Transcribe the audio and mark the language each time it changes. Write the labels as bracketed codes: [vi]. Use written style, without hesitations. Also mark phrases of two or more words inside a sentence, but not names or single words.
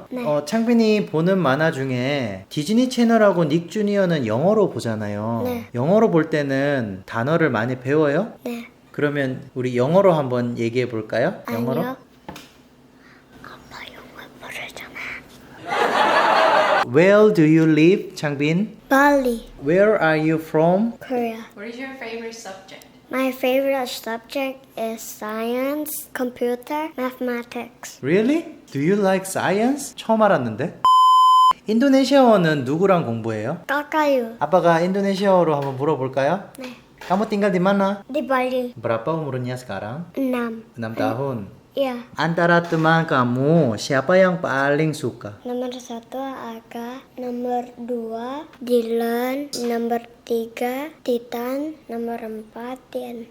[ko] 네. 창빈이 보는 만화 중에 디즈니 채널하고 닉 주니어는 영어로 보잖아요. 네. 영어로 볼 때는 단어를 많이 배워요? 네. 그러면 우리 영어로 한번 얘기해 볼까요? 영어로? 아니요. 아빠 영어 모르잖아. [en] Where do you live, 창빈? Bali, Where are you from? Korea. What is your favorite subject? My favorite subject is science, computer, mathematics. Really? Do you like science? [ko] 처음 알았는데. 인도네시아어는 누구랑 공부해요? Kakayu. 아빠가 인도네시아어로 한번 물어볼까요? 네. [id] Kamu tinggal di mana? Di Bali. Berapa umurnya sekarang? 6. 6 tahun. Iya. Antara teman kamu, siapa yang paling suka? Nomor 1 Aga, nomor 2 Dylan, nomor 3 Titan, nomor 4 Tian.